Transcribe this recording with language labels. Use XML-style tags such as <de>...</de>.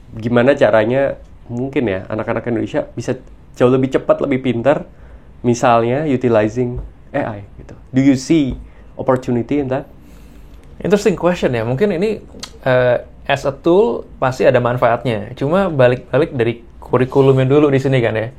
<id>Gimana caranya mungkin ya anak-anak Indonesia bisa jauh lebih cepat, lebih pintar, misalnya</id> <en>utilizing AI</en> <id>gitu.</id> <en>Do you see opportunity in that? Interesting question</en> <id>ya. Mungkin ini</id> <en>as a tool</en> <id>pasti ada manfaatnya. Cuma balik dari kurikulumnya dulu di sini kan ya.</id>